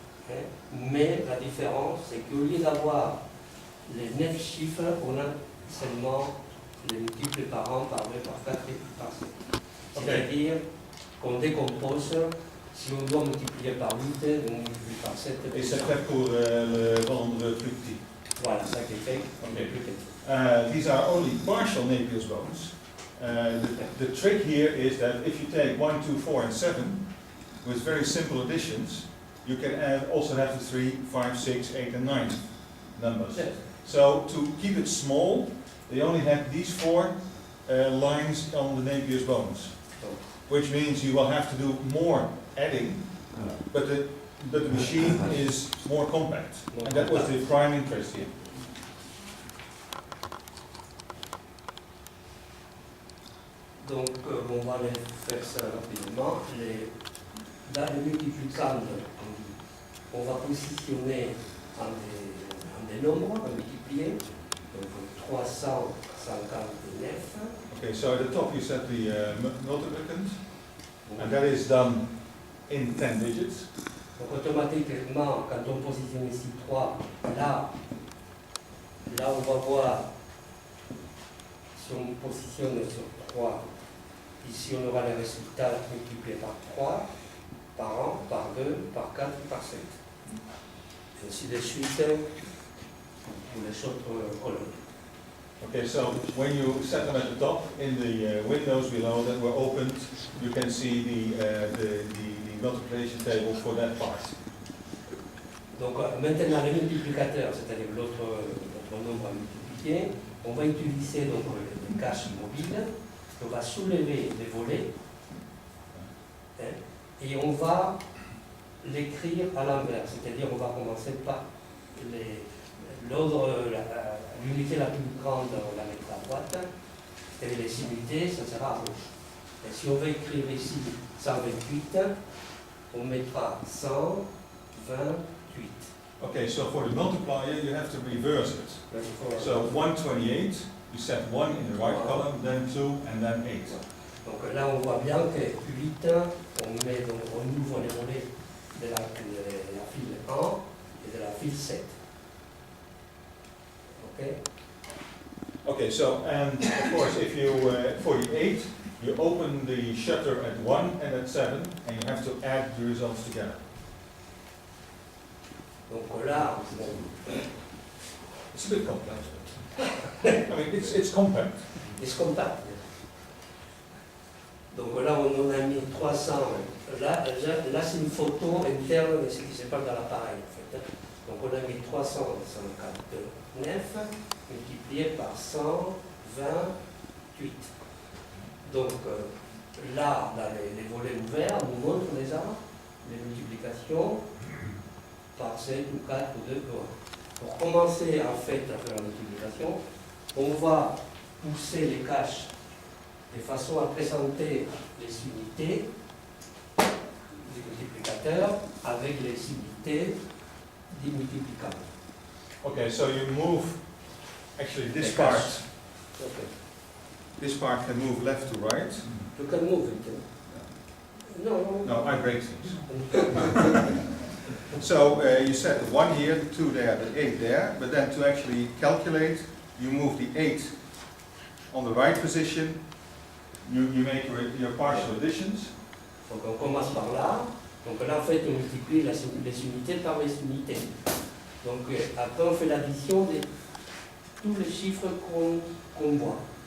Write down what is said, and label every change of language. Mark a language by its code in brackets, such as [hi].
[fr] Hein, mais la différence, c'est qu'au lieu d'avoir les 9 chiffres, on a seulement les multiples par an, par 2, par 4 et par 7. C'est-à-dire qu'on décompose, si on doit multiplier par 8, on multiplie par 7. Et c'est fait pour le rendre plus petit. Voilà, ça qui fait [en] Okay. [fr] plus petit. [en] These are only partial Napier's bones. The trick here is that if you take 1, 2, 4 and 7, with very simple additions, you can also have the 3, 5, 6, 8 and 9 numbers. Yes. So to keep it small, they only have these 4 lines on the Napier's bones, which means you will have to do more adding, but the machine is more compact, and that was the prime interest here. [fr] Donc on va les faire ça rapidement. Dans les multiplicantes, on va positionner en des nombres à multiplier. Donc 359. [en] Okay, so at the top you set the multiplicand, and that is done in 10 digits. [fr] Donc automatiquement, quand on positionne ici 3, là on va voir, si on positionne sur 3, ici on aura les résultats multipliés par 3, par 1, par 2, par 4, par 7. Et ainsi de suite pour les autres colonnes. [en] Okay, so when you set them at the top, in the windows below that were opened, you can see the multiplication table for that part. [fr] Donc maintenant le multiplicateur, c'est-à-dire l'autre nombre à multiplier, on va utiliser donc les caches mobiles, on va soulever les volets, hein, et on va l'écrire à l'envers, c'est-à-dire on va commencer par l'ordre, l'unité la plus grande, on la mettra à droite, et les unités, ça sera à gauche. Et si on veut écrire ici 128, on mettra 128. [en] Okay, so for the multiplier you have to reverse it. So 128, you set 1 in the right column, then 2, and then 8. [fr] Donc là on voit bien que 8, on ouvre les volets de la file 1 et de la file 7. [en] Okay? Okay, so and of course if you, for the 8, you open the shutter at 1 and at 7, and you have to add the results together. [fr] Donc là, [en] It's a bit complex. I mean, it's compact. [fr] c'est compact. Donc là, on a mis 300. Là c'est une photo interne de ce qui se passe dans l'appareil, en fait. Donc on a mis 359 multiplié par 128. Donc là, dans les volets ouverts, on nous montre déjà les multiplications par 7 ou 4 ou 2 ou 1. Pour commencer en fait à faire la multiplication, on va pousser les caches de façon à présenter les unités du multiplicateur avec les unités du multiplicand. [en] Okay, so you move, actually this part, Okay. this part can move left to right. You can move it. No. No, I break things. So you set the 1 here, the 2 there, the 8 there, but then to actually calculate, you move the 8 on the right position, you make your partial additions. [fr] Donc on commence par là. Donc là, en fait, on multiplie les unités par les unités. Donc après, on fait l'addition de tous les chiffres qu'on voit.